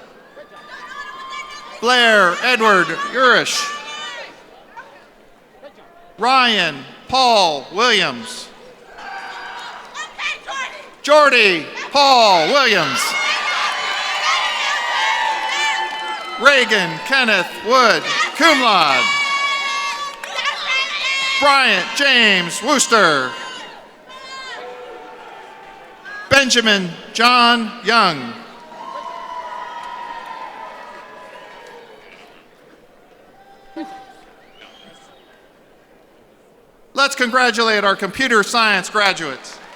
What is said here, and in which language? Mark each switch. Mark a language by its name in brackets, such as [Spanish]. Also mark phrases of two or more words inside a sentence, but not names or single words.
[English] Blair Edward Urish. Ryan Paul Williams. Jordy Paul Williams. Reagan Kenneth Wood, [Latin] cum laude. [English] Bryant James Wooster. Benjamin John Young. Let's congratulate our computer science graduates.